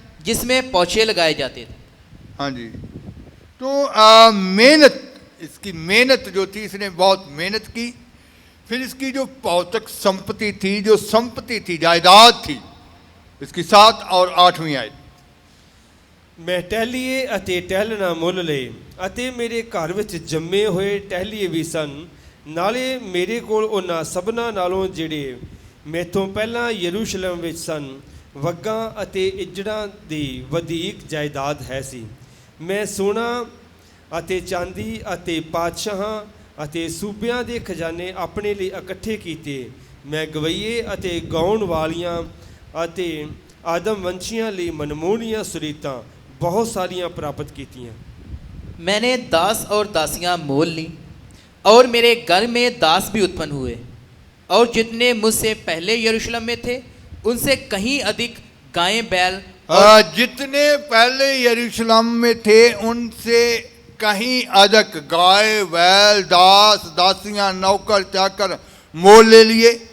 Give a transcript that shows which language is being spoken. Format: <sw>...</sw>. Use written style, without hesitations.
<hi>जिसमें पौधे लगाए जाते थे। हाँ जी। तो मेहनत, इसकी मेहनत जो थी, इसने बहुत मेहनत की। फिर इसकी जो भौतिक संपत्ति थी, जो संपत्ति थी, जायदाद थी, इसकी 7 और 8वीं आयत।</hi> <pa>ਮੈਂ ਟਹਿਲੀਏ ਅਤੇ ਟਹਿਲਣਾ ਮੁੱਲ ਲਏ ਅਤੇ ਮੇਰੇ ਘਰ ਵਿੱਚ ਜੰਮੇ ਹੋਏ ਟਹਿਲੀਏ ਵੀ ਸਨ। ਨਾਲੇ ਮੇਰੇ ਕੋਲ ਉਹਨਾਂ ਸਭਨਾਂ ਨਾਲੋਂ ਜਿਹੜੇ ਮੈਥੋਂ ਪਹਿਲਾਂ ਯਰੂਸ਼ਲਮ ਵਿੱਚ ਸਨ ਵਗਾਂ ਅਤੇ ਇੱਜੜਾਂ ਦੀ ਵਧੀਕ ਜਾਇਦਾਦ ਹੈ ਸੀ। ਮੈਂ ਸੋਨਾ ਅਤੇ ਚਾਂਦੀ ਅਤੇ ਪਾਤਸ਼ਾਹਾਂ ਅਤੇ ਸੂਬਿਆਂ ਦੇ ਖਜ਼ਾਨੇ ਆਪਣੇ ਲਈ ਇਕੱਠੇ ਕੀਤੇ। ਮੈਂ ਗਵਈਏ ਅਤੇ ਗਾਉਣ ਵਾਲੀਆਂ ਅਤੇ ਆਦਮਵੰਸ਼ੀਆਂ ਲਈ ਮਨਮੋਹਣੀਆਂ ਸੁਰੀਤਾਂ बहुत सारियां प्राप्त कीतियां।</pa> <hi>मैंने दास और दासियां मोल ली और मेरे घर में दास भी उत्पन्न हुए और जितने मुझसे पहले यरूशलेम में थे उनसे कहीं अधिक गायें बैल जितने पहले यरूशलेम में थे उनसे कहीं अधिक गाय बैल दास दासियां नौकर चाकर मोल ले लिए।</hi>